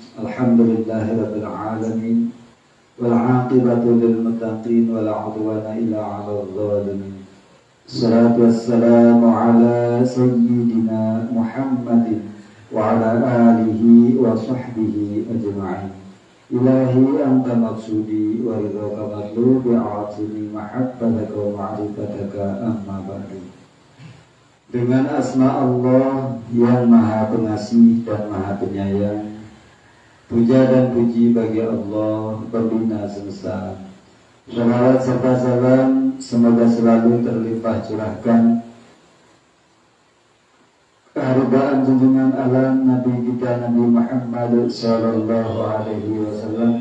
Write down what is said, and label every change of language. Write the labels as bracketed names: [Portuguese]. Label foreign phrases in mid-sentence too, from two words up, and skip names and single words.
[Arabic] الحمد لله رب العالمين والعاقبة للمتقين ولا عدوان إلا على الظالمين. والصلاة والسلام على سيدنا محمد وعلى آله وصحبه أجمعين. إلهي أنت مقصودي ورضاك مطلوبي أعطني محبتك ومعرفتك أما بعد. [Indonesian] Dengan asma Allah yang maha pengasih dan maha penyayang, puja dan puji bagi Allah pembina semesta. Salawat serta salam semoga selalu terlimpah curahkan keharibaan junjungan alam Nabi kita Nabi Muhammad [Arabic] صلى الله عليه وسلم.